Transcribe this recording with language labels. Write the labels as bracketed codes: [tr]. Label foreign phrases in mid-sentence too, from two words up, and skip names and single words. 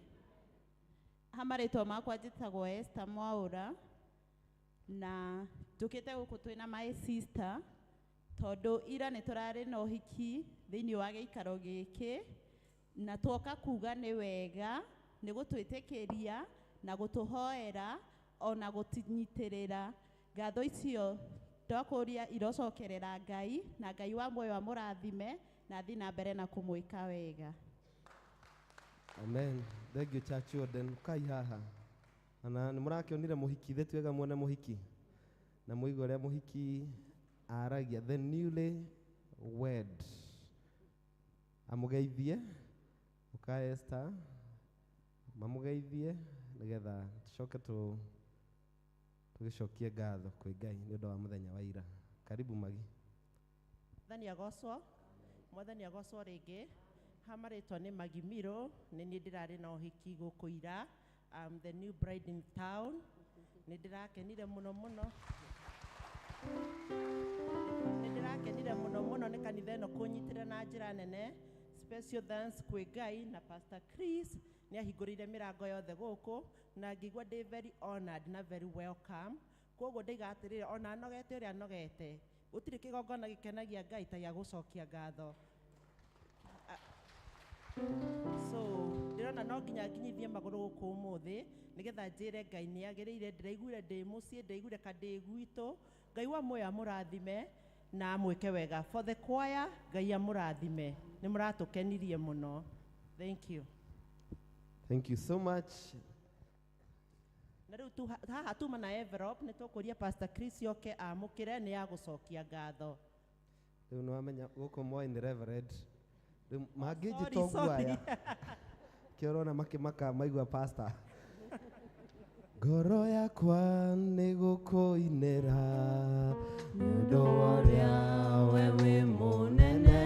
[ki] Hamarĩtwo makwa njĩtagwo Esther Mwaũra na tũkĩte gũkũ twĩna [en] my sister [ki] tondũ ira nĩ tũrarĩ na ũhiki thĩinĩ wa gĩikaro gĩkĩ na tuoka kuga nĩ wega nĩ gũtwĩtĩkĩria na gũtũhoera ona gũtinyitĩrĩra. Ngatho icio ndakũria irocokerera Ngai na Ngai wa muoyo amũrathime na thiĩ na mbere na kũmwĩka wega. Amen. [en] Thank you church Jordan. [ki] Kai haha. Ana nĩ mũrakĩonire mũhiki ithe twega muone mũhiki. Na mũigua ũrĩa mũhiki aragia [en] the newly wed. [ki] Amũgeithie. Uka Esther. Mamũgeithie nĩgetha tũcoke tũgĩcokie ngatho kwĩ Ngai nĩ ũndũ wa mũthenya wa ira. Karibu Magi. Mwathani agocwo rĩngĩ. Hamarĩtwo nĩ Magi Miro nĩ niĩ ndĩrarĩ na ũhiki gũkũ ira. [en] I'm the new bride in town. [ki] Nĩ ndĩrakenire mũno nĩ kanitha ĩno kũnyitĩra na njĩra nene. [en] Special thanks [ki] kwĩ Ngai na Pastor Chris nĩ ahingũrĩire mĩrango yothe gũkũ na ngĩigua ndĩ [en] very honored [ki] na [en] very welcome. [ki] Koguo ndĩiga atĩrĩrĩ ona anogete ũrĩa anogete gũtirĩ kĩgongona gĩkenagia Ngai ta gĩa gũcokia ngatho. So ndĩrona no nginya nginyithie magũrũ gũkũ ũmũthĩ nĩgetha njĩre Ngai nĩ agĩrĩire. Ndĩraiguire ndĩ mũciĩ, ndĩraiguire kadĩ gwitũ. Ngai wa muoyo amũrathime na amwĩke wega. [en] For the choir, [ki] Ngai amũrathime. Nĩ mũratũkenirie mũno. [en] Thank you. Thank you so much. [ki] Na rĩu haha tuma na envelope nĩ tũkũria Pastor Chris yoke amũkĩre nĩ ya gũcokia ngatho. Rĩu nĩ wamenya gũkũ moĩ nĩ reverend. Rĩu mangĩnjĩta guaya kĩorona makĩmaka maigua pastor. Ngoro yakwa nĩ gũkũinĩra nĩ ũndũ wa ũrĩa we wĩ mũnene.